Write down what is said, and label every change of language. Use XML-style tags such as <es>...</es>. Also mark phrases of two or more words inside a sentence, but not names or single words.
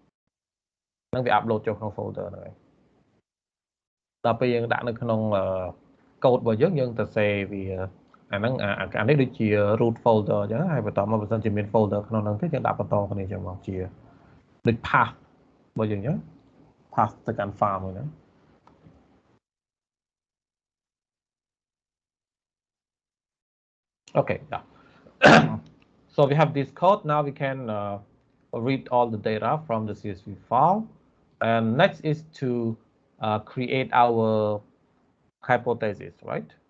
<km>ហ្នឹងវា upload ចូលក្នុង folder ហ្នឹងហើយដល់ពេលយើងដាក់នៅក្នុង code របស់យើងទៅសេវាអាហ្នឹងអានេះដូចជា</km> <en>root folder</en> <km>អញ្ចឹងហើយបន្តមកបើសិនជាមាន folder ក្នុងហ្នឹងទេយើងដាក់បន្តគ្នាអញ្ចឹងមកជាដូច path របស់យើងអញ្ចឹង path ទៅកាន់ file មួយហ្នឹង</km> <en>Okay, yeah. So we have this code. Now we can read all the data from the CSV file. And next is to create our hypothesis, right?</en>